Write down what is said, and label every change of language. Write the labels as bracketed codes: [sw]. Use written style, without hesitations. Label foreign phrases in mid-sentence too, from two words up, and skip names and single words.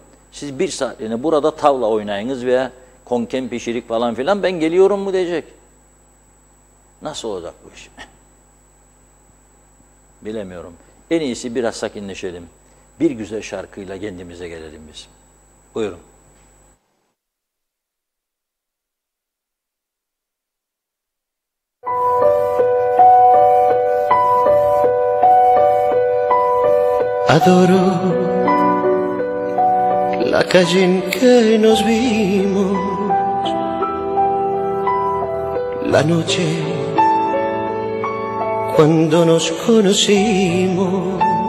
[tr] Siz bir saatliğine burada tavla oynayınız veya konken pişirik falan filan, ben geliyorum mu diyecek. Nasıl olacak bu iş? Bilemiyorum. En iyisi biraz sakinleşelim. Bir güzel şarkıyla kendimize gelelim biz. Buyurun. [es] Adoro la calle en que nos vimos, la noche cuando nos conocimos.